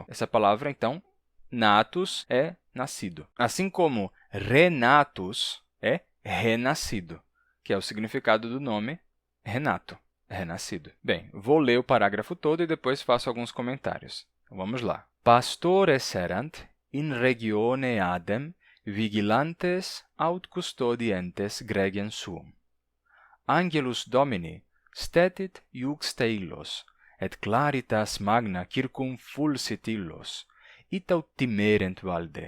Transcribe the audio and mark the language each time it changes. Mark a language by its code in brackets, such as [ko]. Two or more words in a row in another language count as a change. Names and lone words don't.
[pt] Essa palavra, então, natus é nascido. Assim como renatus é renascido, que é o significado do nome Renato, renascido. Bem, vou ler o parágrafo todo e depois faço alguns comentários. Então, vamos lá. [la] Pastores erant in regione adem vigilantes aut custodientes gregem suum. Angelus Domini stetit iuxte illos, et claritas magna circumfulsit illos, itaut timerent valde.